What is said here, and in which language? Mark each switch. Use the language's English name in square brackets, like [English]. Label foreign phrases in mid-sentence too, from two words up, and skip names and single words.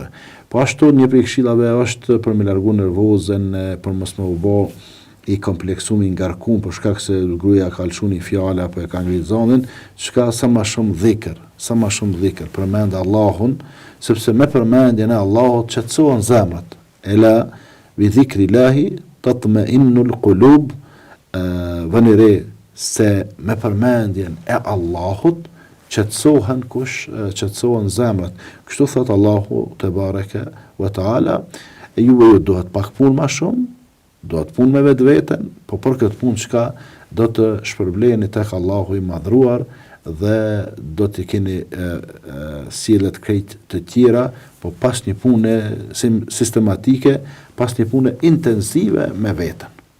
[Albanian] Po ashtu një prej këshillave është për me largu nervozën, për mos më u bë i kompleksum, i ngarkum, për shkak se gruaja ka lëshu një fjale apo e ka ngrit zonin, çka sa më shumë dhikr, përmend Allahun, sepse me përmendjen e Allahut qetësohen zemrat. [Arabic] ألا بذكر الله تطمئن القلوب, [Albanian] vëni re se me përmendjen e Allahut qetësohen zemrat. Kështu thot Allahu [Arabic] تبارك وتعالى, [Albanian] ju duhet pak punë më shumë, duhet punë me vetveten, po për këtë punë çka do të shpërbleni tek Allahu i madhruar dhe do të keni sjelljet krejt të tjera, po pas një pune sistematike, pas një pune intensive me veten.